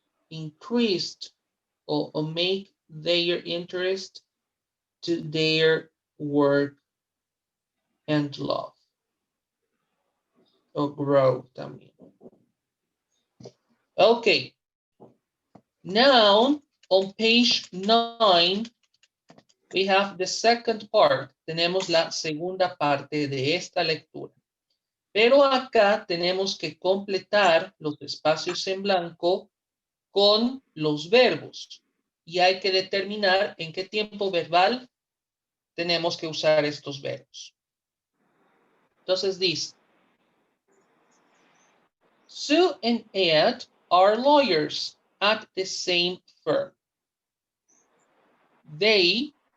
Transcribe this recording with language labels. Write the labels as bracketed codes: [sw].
[en] Increased or make their interest to their work and love. Or grow [es] también. [en] Okay. Now, on page 9, we have the second part. [es] Tenemos la segunda parte de esta lectura. Pero acá tenemos que completar los espacios en blanco con los verbos. Y hay que determinar en qué tiempo verbal tenemos que usar estos verbos. Entonces dice, [en] Sue and Ed are lawyers at the same firm. They